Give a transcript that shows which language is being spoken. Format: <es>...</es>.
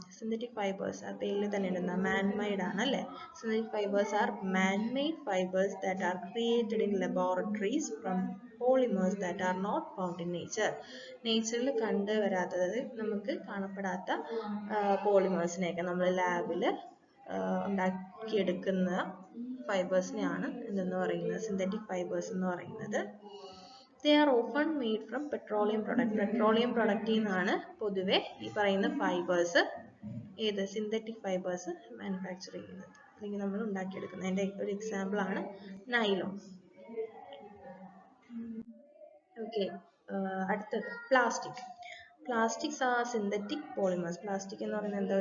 <ml>Synthetic fibres ആ പേരിൽ തന്നെ ഉണ്ട്, മാൻമെയ്ഡ് ആണ് അല്ലേ?</ml> <en>Synthetic fibres are manmade fibres that are created in laboratories from polymers that are not found in nature.</en> <ml>നേച്ചറിൽ കണ്ടുവരാത്തത്, നമുക്ക് കാണപ്പെടാത്ത പോളിമേഴ്സിനെയൊക്കെ നമ്മൾ ലാബിൽ ഉണ്ടാക്കിയെടുക്കുന്ന ഫൈബേഴ്സിനെയാണ് എന്തെന്ന് പറയുന്നത്? സിന്തറ്റിക് ഫൈബേഴ്സ് എന്ന് പറയുന്നത്.</ml> <en>They are often made from petroleum product.</en> <ml>Petroleum പ്രൊഡക്റ്റിൽ നിന്നാണ് പൊതുവെ ഈ പറയുന്ന ഫൈബേഴ്സ്, സിന്തറ്റിക് ഫൈബേഴ്സ് മാനുഫാക്ചർ ചെയ്യുന്നത്, അല്ലെങ്കിൽ നമ്മൾ ഉണ്ടാക്കിയെടുക്കുന്നത്. അതിൻ്റെ ഒരു എക്സാമ്പിൾ ആണ് നൈലോൺ. ഓക്കെ, അടുത്തത് plastic.</ml> <en>Plastics are synthetic polymers.</en> <ml>Plastic എന്ന് പറയുന്നത് എന്താ?</ml>